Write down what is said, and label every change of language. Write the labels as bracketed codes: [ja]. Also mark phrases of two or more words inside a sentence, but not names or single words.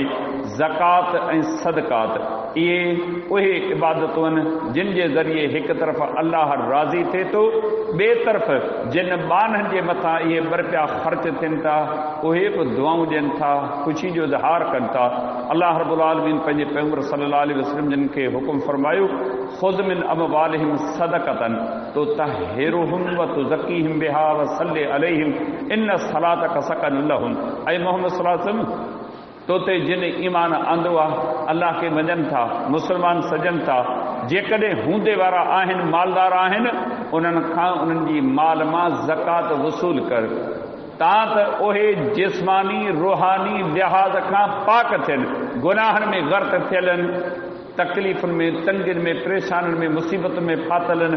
[sd] ज़कात ऐं सदक़ात इहे उहे इबादतूं आहिनि जिन जे ज़रिए हिकु तरफ़ अल्लाह राज़ी थिए थो, ॿिए तरफ़ जिन ॿाननि जे मथां इहे ॿ ख़र्च थियनि था उहे बि दुआऊं ॾियनि था, ख़ुशी जो इज़हार कनि था। [ar] الله رب العالمين [sd] पंहिंजे पैगंबर [ar] صلى الله عليه وسلم [sd] जिन खे हुकुम फरमायो, [ar] خذ من أموالهم صدقة تطهرهم وتزكيهم بها وصل عليهم إن صلاتك سكن لهم. [sd] ऐं मोहम्मद [ar] صلى الله عليه وسلم [sd] तो ते जिन ईमान आंदो आहे, अल्लाह खे मञनि था, मुस्लमान सजनि था, जेकॾहिं हूंदे वारा आहिनि, मालदार आहिनि, उन्हनि खां उन्हनि जी माल मां ज़कात वसूल कर, तां त उहे जिस्मानी रूहानी लिहाज़ खां पाक थियनि, गुनाहनि में गर्त थियल आहिनि, तकलीफ़ुनि में, तंगियुनि में, परेशानियुनि में, मुसीबतुनि में फाथल आहिनि।